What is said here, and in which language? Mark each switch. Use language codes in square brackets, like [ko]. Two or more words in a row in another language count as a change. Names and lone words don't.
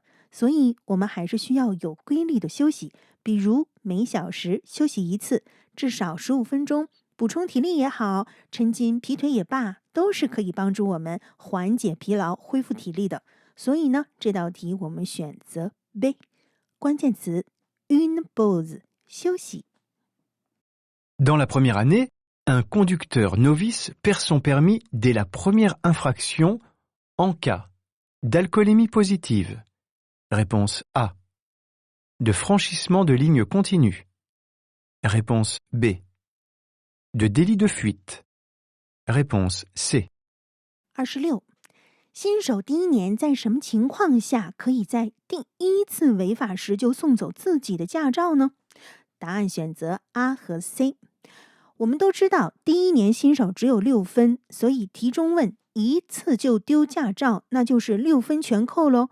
[zh] 所以我们还是需要有规律的休息，比如每小时休息1次，至少15分钟，补充体力也好，抻筋劈腿也罢，都是可以帮助我们缓解疲劳、恢复体力的。所以呢，这道题我们选择 B。关键词 [fr] une pause [zh] 休息。 [fr] Dans la première année, un conducteur novice perd son permis dès la première infraction en cas d'alcoolémie positive. Réponse A. De franchissement de ligne continue. Réponse B. De délit de fuite. Réponse C. 26. [zh] 新手第一年在什么情况下可以在第一次违法时就送走自己的驾照呢？答案选择 A 和 C。我们都知道，第一年新手只有6分，所以题中问一次就丢驾照，那就是6分全扣喽。